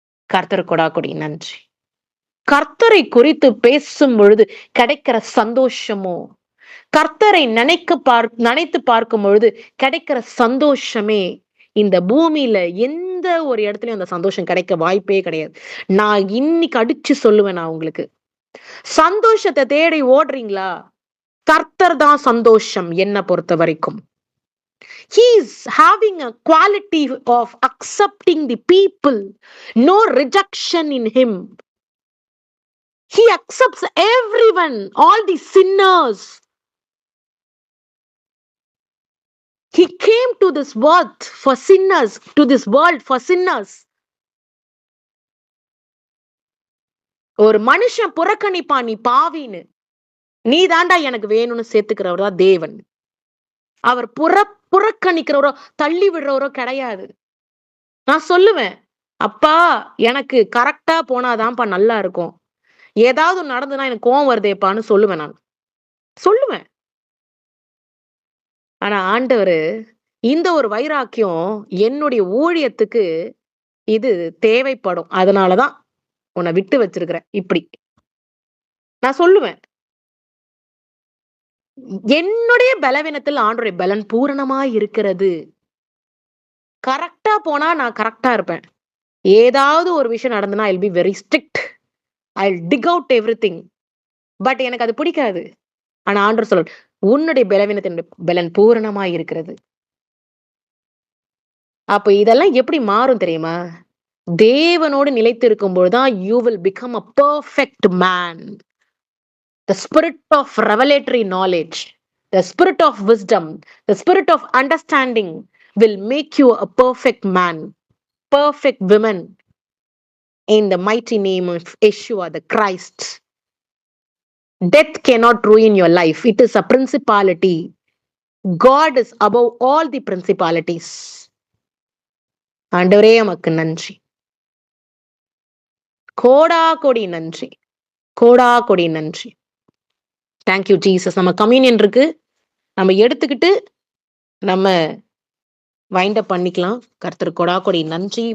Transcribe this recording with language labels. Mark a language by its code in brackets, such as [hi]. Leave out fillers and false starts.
[ta] கர்த்தர் கொடாக்கொடி நன்றி. கர்த்தரை குறித்து பேசும் பொழுது கிடைக்கிற சந்தோஷமோ, கர்த்தரை நினைத்து பார்க்கும் பொழுது கிடைக்கிற சந்தோஷமே இந்த பூமியில எந்த ஒரு இடத்துலயும் அந்த சந்தோஷம் கிடைக்க வாய்ப்பே கிடையாது. நான் இன்னைக்கு அடிச்சு சொல்லுவேன். நான் உங்களுக்கு சந்தோஷத்தை தேடி ஓடுறீங்களா? கர்த்தர் தான் சந்தோஷம் என்ன பொறுத்த வரைக்கும். [en] He is having a quality of accepting the people, no rejection in him. He accepts everyone, all the sinners. He came to this world for sinners, to this world for sinners. [ta] ஒரு மனுஷன் புறக்கணிப்பான் நீ பாவின்னு, நீ தாண்டா எனக்கு வேணும்னு சேர்த்துக்கிறவர் தான் தேவன். அவர் புறக்கணிக்கிறவரோ தள்ளி விடுறவரோ கிடையாது. நான் சொல்லுவேன், அப்பா எனக்கு கரெக்டா போனாதான்ப்பா நல்லா இருக்கும், ஏதாவது நடந்துனா எனக்கு கோவம் வருதேப்பான்னு சொல்லுவேன். நான் சொல்லுவேன். ஆனா ஆண்டவரு இந்த ஒரு வைராக்கியம் என்னுடைய ஊழியத்துக்கு இது தேவைப்படும், அதனாலதான் உன்னை விட்டு வச்சிருக்கிறேன். இப்படி நான் சொல்லுவேன். என்னுடைய பலவீனத்தில் ஆண்டவருடைய பலன் பூரணமாய் இருக்கிறது. கரெக்டா போனா நான் கரெக்டா இருப்பேன். ஏதாவது ஒரு விஷயம் நடந்துனா [en] I will be very strict. I will dig out everything. But [ta] எனக்கு அது பிடிக்காது. ஆனா ஆண்டவர் சொல்ல, உன்னுடைய பலவீனத்தின் பலன் பூரணமாய் இருக்கிறது. அப்ப இதெல்லாம் எப்படி மாறும் தெரியுமா? தேவனோடு நிலைத்து இருக்கும் பொழுதுதான் [en] you will become a perfect man. The spirit of revelatory knowledge, the spirit of wisdom, the spirit of understanding will make you a perfect man, perfect woman, in the mighty name of Yeshua the Christ. Death cannot ruin your life. It is a principality. God is above all the principalities. [ta] ஆண்டவரே உமக்கு நன்றி, கோடா கோடி நன்றி, கோடா கோடி நன்றி. Thank you Jesus. நம்ம communion இருக்கு, நம்ம எடுத்துக்கிட்டு நம்ம வைண்ட் அப் பண்ணிக்கலாம். கர்த்தர் கோடா கோடி நன்றி.